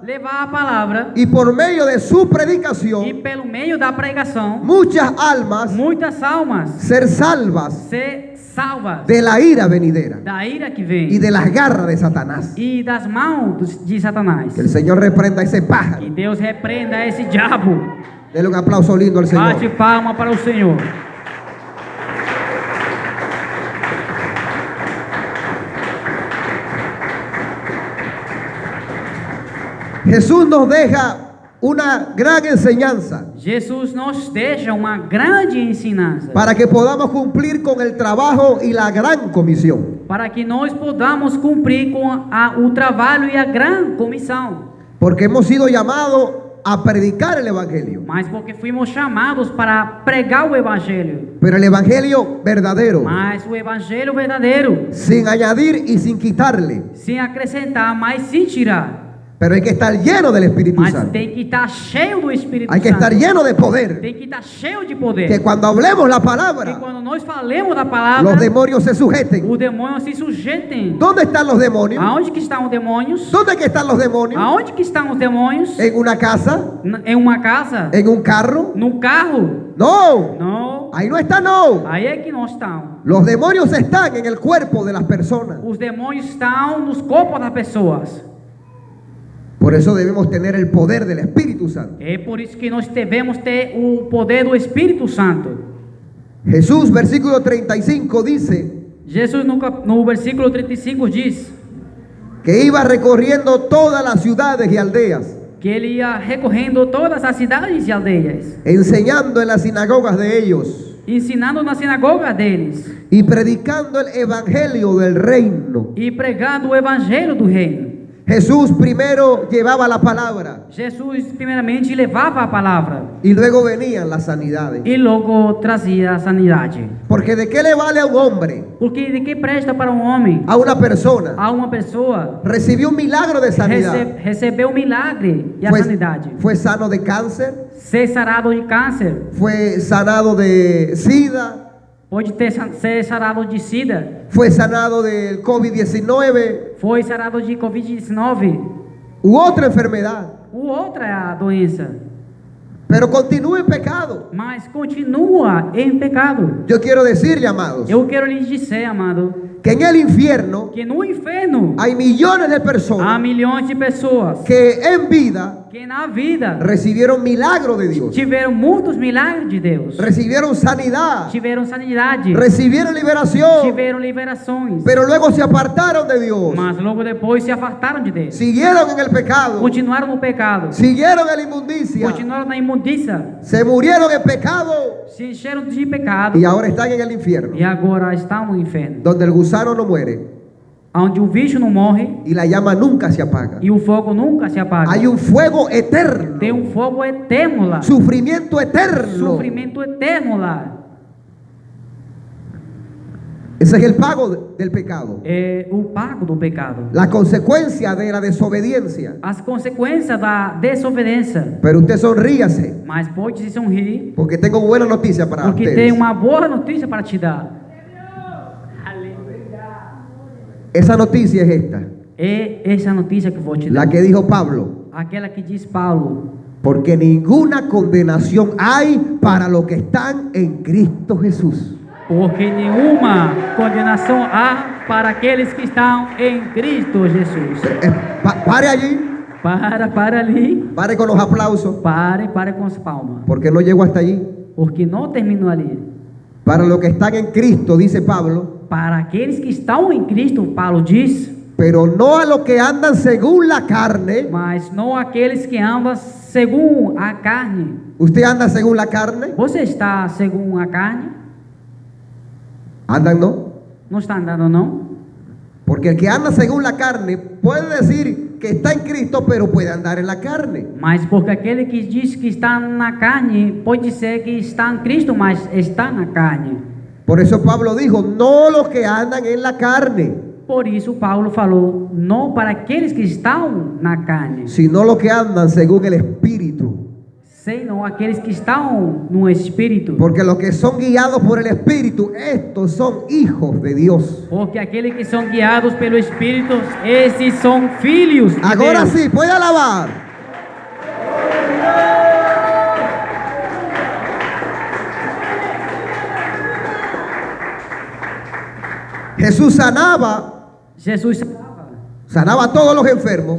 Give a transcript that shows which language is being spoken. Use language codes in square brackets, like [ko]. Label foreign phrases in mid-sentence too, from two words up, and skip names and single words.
[pt] levar a palavra, [es] y por medio de su [pt] e [es] predicación [pt] pelo meio da pregação, [es] muchas almas [pt] muitas almas [es] ser salvas [pt] ser salvas [es] de la ira venidera [pt] da ira que [es] y [pt] vem [es] de las garras de Satanás. [pt] e das mãos de Satanás. [es] Que el Señor reprenda a ese pájaro. [pt] Que Deus repreenda esse diabo. [es] Denle un aplauso lindo al Señor. [pt] Bate palma para o Senhor. [es] Jesús nos deja una gran enseñanza [pt] Jesus nos deixa uma grande ensinança [es] para que podamos cumplir con el trabajo y la gran comisión. [pt] para que nós podamos cumprir com o trabalho e a grande comissão. [es] Porque hemos sido llamados a predicar el Evangelio. [pt] Mas porque fomos chamados para pregar o Evangelho. [es] Pero el Evangelio verdadero, [pt] Mas o Evangelho verdadeiro, [es] sin añadir y sin quitarle. [pt] sem acrescentar, mas sem tirar. [es] Pero hay que estar lleno del Espíritu [pt] Mas [es] Santo. [pt] tem que estar cheio do Espírito [es] Hay que [pt] Santo. [es] estar lleno de poder. [pt] Tem que estar cheio de poder. [es] Que cuando hablemos la [pt] Que [es] palabra, [pt] quando nós falemos da palavra, [es] los demonios se sujeten. [pt] os demônios se sujeitem. [es] ¿Dónde están los demonios? [pt] Aonde que estão os demônios? [es] ¿Dónde que están los demonios? [pt] Aonde que estão os demônios? [es] ¿En una casa? [pt] Em uma casa? [es] ¿En un carro? [pt] Num carro? [es] No. [pt] Não. [es] Ahí no está, no. [pt] Aí é que não estão. [es] Los demonios están en el cuerpo de las personas. [pt] Os demônios estão nos corpos das pessoas. [es] Por eso debemos tener el poder del Espíritu Santo. [pt] É por isso que nós devemos ter o poder do Espírito Santo. [es] Jesús, versículo 35, dice [pt] Jesus no versículo 35 diz [es] que iba recorriendo todas las ciudades y aldeas, [pt] que ele ia recorrendo todas as cidades e aldeias, [es] enseñando en las sinagogas de ellos [pt] ensinando na sinagoga deles [es] y predicando el evangelio del reino. [pt] e pregando o evangelho do reino. [es] Jesús primero llevaba la palabra [pt] Jesus primeiramente levava a palavra [es] y luego venían las sanidades. [pt] e logo trazia a sanidade. [es] Porque ¿de qué le vale a un hombre, [pt] Porque de que presta para um homem, [es] a una persona, [pt] a uma pessoa, [es] recibió un milagro de sanidad? [pt] receber o milagre e a sanidade? [es] Fue sano de cáncer, [pt] Ser sarado de câncer, [es] fue sanado de SIDA, [pt] pode ser sarado de sida, [es] fue sanado del COVID-19 [pt] foi sarado de Covid-19 [es] u otra enfermedad, [pt] ou outra doença, [es] pero continúa en pecado. [pt] mas continua em pecado. [es] Yo quiero decirle, amados, [pt] Eu quero lhes dizer, amado, [es] que en el infierno [pt] que no inferno [es] hay millones de [pt] há [es] personas [pt] milhões de pessoas [es] que en vida [pt] que na vida [es] recibieron milagro de Dios, [pt] tiveram muitos milagres de Deus, [es] recibieron sanidad, [pt] tiveram sanidade, [es] recibieron liberación, [pt] tiveram liberações, [es] pero luego se apartaron de Dios, [pt] mas logo depois se afastaram de Deus, [es] siguieron en el pecado, [pt] continuaram no pecado, [es] siguieron en la inmundicia, [pt] continuaram na imundícia, [es] se murieron en pecado [pt] se encheram de pecado [es] y ahora están en el infierno, [pt] e agora estão no inferno, [es] donde el gusano no muere [pt] onde o bicho não morre [es] y la llama nunca se apaga. [pt] e o fogo nunca se apaga. [es] Hay un fuego eterno, [pt] Tem um fogo eterno lá, [es] sufrimiento eterno. [pt] sofrimento eterno lá. [es] Ese es el pago del pecado, [pt] É o pago do pecado, [es] la consecuencia de la desobediencia. [pt] as consequências da desobediência. [es] Pero usted sonríase, [pt] Mas pode se sorrir, [es] porque tengo buena noticia para [pt] porque [es] ustedes. [pt] tem uma boa notícia para te dar. [es] Esa noticia es esta, [pt] É essa notícia que vou te dar. [es] la que dijo Pablo. [pt] Aquela que diz Paulo: [es] Porque ninguna condenación hay para los que están en Cristo Jesús. [pt] porque nenhuma condenação há para aqueles que estão em Cristo Jesus. [es] Pare allí, [pt] Para ali. [es] pare con los aplausos, [pt] Pare com as palmas. [es] porque no llego hasta allí. [pt] Porque não terminou ali. [es] Para los que están en Cristo, dice Pablo, [pt] Para aqueles que estão em Cristo, Paulo diz, [es] pero no a los que andan según la carne. [pt] mas não aqueles que andam segundo a carne. [es] ¿Usted anda según la carne? [pt] Você está segundo a carne? [es] ¿Andan no? [pt] Não está andando, não? [es] Porque el que anda según la carne puede decir que está en Cristo, pero puede andar en la carne. [pt] Mas porque aquele que diz que está na carne, pode ser que está em Cristo, mas está na carne. [es] Por eso Pablo dijo, no los que andan en la carne, [pt] Por isso Paulo falou, não para aqueles que estão na carne, [es] sino los que andan según el Espíritu. [pt] senão aqueles que estão no Espírito. [es] Porque los que son guiados por el Espíritu, estos son hijos de Dios. [pt] Porque aqueles que são guiados pelo Espírito, esses são filhos de [es] Ahora [pt] Deus. [es] sí, puede alabar. Jesús [pt] Jesus [es] sanaba a todos los enfermos,